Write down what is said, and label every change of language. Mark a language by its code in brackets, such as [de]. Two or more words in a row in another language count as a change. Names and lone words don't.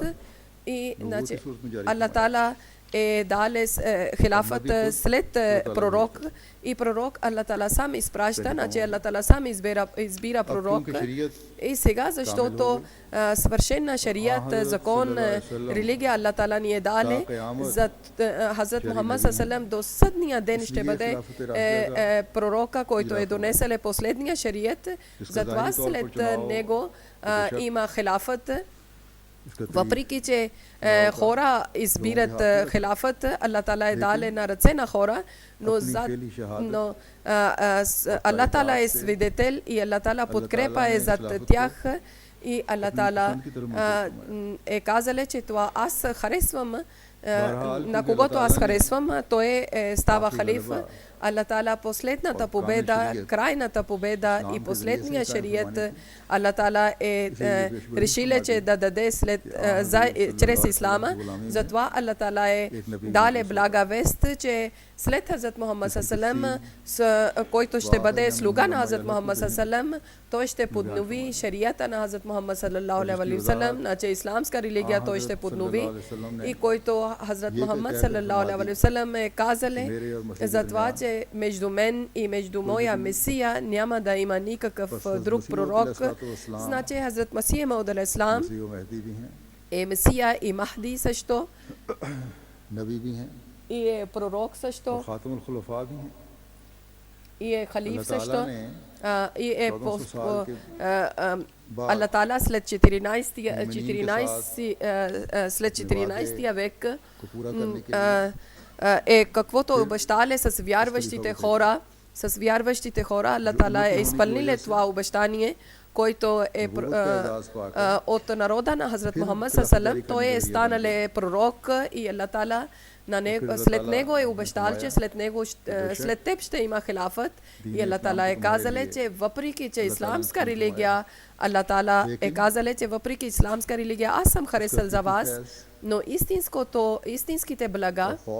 [bg] И значи Аллах Таала е дале хилафът след пророк, и пророк Аллах Таала сам изпраща, значи Аллах Таала сам избира пророк. И сега, защото свършена шарият, закон, религия Аллах Таала ни е дале, за Хазрат Мухаммад [ar] صلى الله عليه وسلم [bg] до съдния ден ще бъде пророка, който е донесел последния шарият. Затова след него има хилафът. Въпреки че хора избират хилафът, Аллах Таала е дале на ръце на хора, но Аллах Таала е свидетел и Аллах Таала подкрепа е зад тях, и Аллах Таала е казал, че това аз харесвам, на когото аз харесвам, той става халиф. Аллах Таала последната победа, крайната победа и последния шарият, Аллах Таала е решил, че да даде чрез ислама. Затова Аллах Таала е дале блага вест, че след Хазрат Мухаммад [ar] صلى الله عليه وسلم, [bg] който ще бъде слуга на Хазрат Мухаммад [ar] صلى الله عليه وسلم, [bg] той ще поднови шарията на Хазрат Мухаммад [ar] صلى الله عليه وسلم, [bg] значи исламска религия той ще поднови, и който Хазрат Мухаммад [ar] صلى الله عليه وسلم [bg] е казали за това, че между мен и между моя Месия няма да има никакъв друг пророк. Значи Хазрат Масия Мауд алейхиссалам е Месия и Махди също, и е пророк също, и е халиф също, и е Аллах Таала след 14 век е каквото обещали с вярващите хора, Аллах Таала е изпълнил това обещание, който е от народа на Хазрат Мухаммад [ar] صلى الله عليه وسلم. [bg] Той е станал пророк, и Аллах Таала след него е обещал, че след теб ще има хилафът, и Аллах Таала е казал, че въпреки че исламска религия, Аллах Таала е казал, че въпреки исламска религия аз съм харесал за вас, но истинските блага